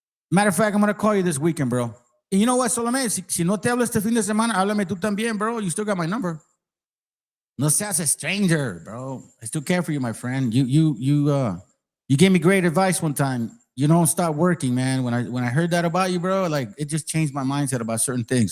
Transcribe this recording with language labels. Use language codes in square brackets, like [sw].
[en] Matter of fact, I'm going to call you this weekend, bro. And you know what, Solomé? [es] Si no te hablo este fin de semana, háblame tú también, bro. [en] You still got my number. [es] No seas [en] a stranger, bro. I still care for you, my friend. You gave me great advice one time. You don't stop working, man. When I heard that about you, bro, like it just changed my mindset about certain things.